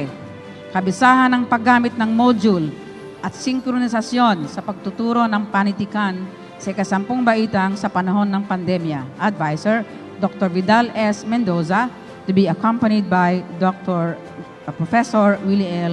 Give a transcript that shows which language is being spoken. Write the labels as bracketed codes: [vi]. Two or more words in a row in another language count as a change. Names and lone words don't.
[tl] Kabisahan ng paggamit ng module at sinkronisasyon sa pagtuturo ng panitikan sa ikasampung baitang sa panahon ng pandemya. [en] Advisor, Dr. Vidal S. Mendoza, to be accompanied by Professor Willie L.